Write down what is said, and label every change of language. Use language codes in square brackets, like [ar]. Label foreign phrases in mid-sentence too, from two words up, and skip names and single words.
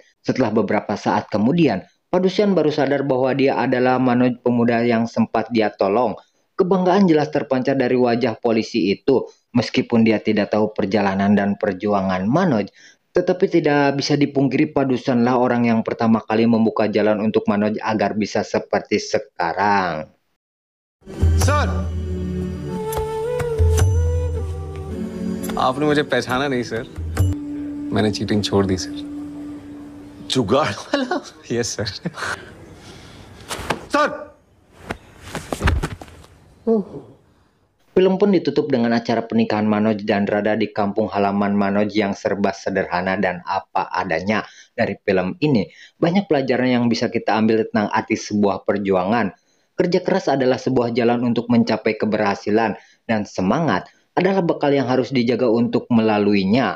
[id] Setelah beberapa saat kemudian, Padusan baru sadar bahwa dia adalah Manoj, pemuda yang sempat dia tolong. Kebanggaan jelas terpancar dari wajah polisi itu. Meskipun dia tidak tahu perjalanan dan perjuangan Manoj, tetapi tidak bisa dipungkiri Padusanlah orang yang pertama kali membuka jalan untuk Manoj agar bisa seperti sekarang. [hi] सर आपने मुझे पहचाना नहीं सर, मैंने चीटिंग छोड़ दी सर। जुगाड़ वाला। [en] yes sir. [hi] सर [id] Film pun ditutup dengan acara pernikahan Manoj dan Radha di kampung halaman Manoj yang serba sederhana dan apa adanya. Dari film ini, banyak pelajaran yang bisa kita ambil tentang arti sebuah perjuangan. Kerja keras adalah sebuah jalan untuk mencapai keberhasilan, dan semangat adalah bekal yang harus dijaga untuk melaluinya.